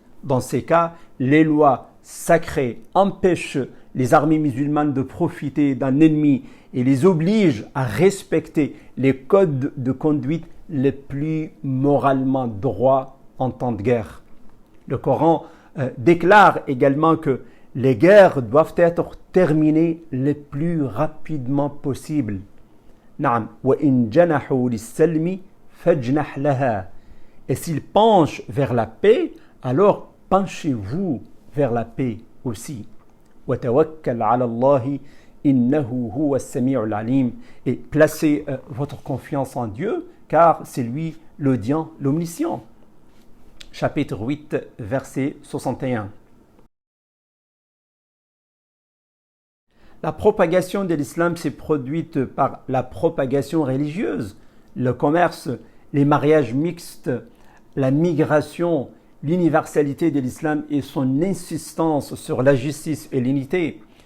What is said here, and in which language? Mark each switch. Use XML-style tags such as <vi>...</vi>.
<fr>Dans ces cas, les lois sacrées empêchent les armées musulmanes de profiter d'un ennemi et les obligent à respecter les codes de conduite les plus moralement droits en temps de guerre. Le Coran déclare également que les guerres doivent être terminées le plus rapidement possible.</fr> <ar>نعم وإن جنحوا للسلم فاجنح لها.</ar> <fr>Et s'ils penchent vers la paix, alors penchez-vous vers la paix aussi.</fr> <ar>وتوكل على الله إنه هو السميع العليم.</ar> <fr>Et placez votre confiance en Dieu, car c'est lui l'audient, l'omniscient. Chapitre 8, verset 61. La propagation de l'islam s'est produite par la propagation religieuse, le commerce, les mariages mixtes, la migration, l'universalité de l'islam et son insistance sur la justice et l'unité.</fr>